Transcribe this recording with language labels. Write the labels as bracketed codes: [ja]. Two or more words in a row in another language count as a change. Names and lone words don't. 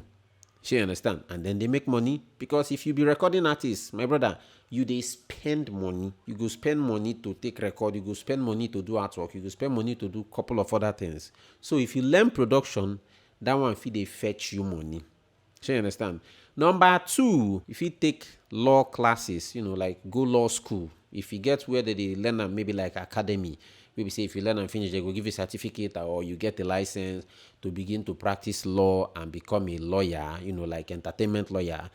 [pcm] Shey you understand? And then they make money because if you be recording artist, my brother, you dey spend money. You go spend money to take record. You go spend money to do artwork. You go spend money to do couple of other things. So if you learn production, that one fit dey fetch you money. Shey you understand? Number 2, if you take law classes, like go law school. If you get where they learn am, maybe like academy, maybe say if you learn and finish, they go give you a certificate or you get a license to begin to practice law and become a lawyer, like entertainment lawyer.